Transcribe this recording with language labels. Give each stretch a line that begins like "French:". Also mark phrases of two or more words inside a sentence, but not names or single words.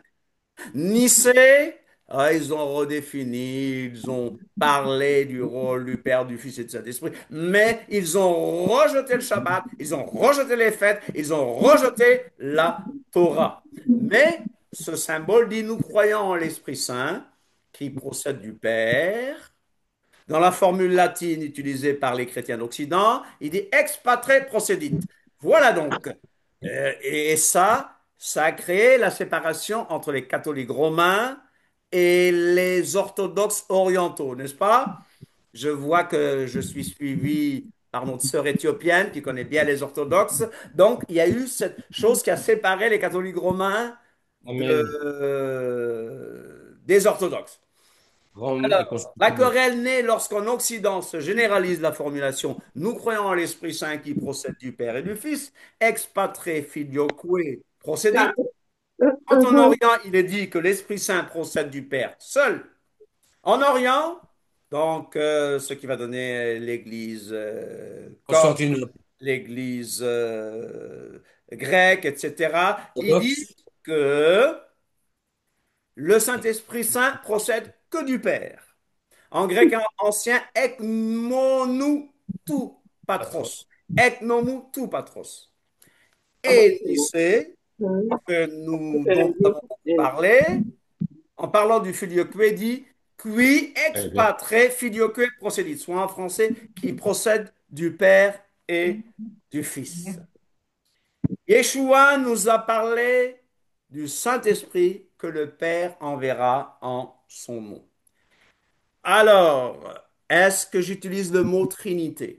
French: Nicée, ils ont redéfini, ils ont parlé du rôle du Père, du Fils et du Saint-Esprit, mais ils ont rejeté le Shabbat, ils ont rejeté les fêtes, ils ont rejeté la Torah. Mais ce symbole dit, nous croyons en l'Esprit Saint qui procède du Père. Dans la formule latine utilisée par les chrétiens d'Occident, il dit
Latin: ex patre procedit.
French: Voilà donc. Et ça a créé la séparation entre les catholiques romains et les orthodoxes orientaux, n'est-ce pas? Je vois que je suis suivi par notre sœur éthiopienne qui connaît bien les orthodoxes. Donc, il y a eu cette chose qui a séparé les catholiques romains Amen. des orthodoxes. Rome est Alors, la constituée. querelle naît lorsqu'en Occident se généralise la formulation nous croyons en l'Esprit Saint qui procède du Père et du Fils,
Latin: ex patre filioque procedit.
French: Quand en Orient, il est dit que l'Esprit Saint procède du Père seul. En Orient, donc ce qui va donner l'Église copte, Constantinople. l'Église grecque, etc., ils disent Orthodoxe. que le Saint-Esprit Saint procède que du Père. En grec ancien,
Greek: ἐκ μόνου τοῦ
French: Patron.
Greek: πατρός. Ἐκ μόνου τοῦ πατρός.
French: Et Nicée, dont nous avons beaucoup parlé, en parlant du filioque, dit
Latin: qui ex
French: Eh bien.
Latin: patre filioque procedit,
French: soit en français, qui procède du Père et du Fils. Yeshua nous a parlé du Saint-Esprit que le Père enverra en son nom. Alors, est-ce que j'utilise le mot Trinité?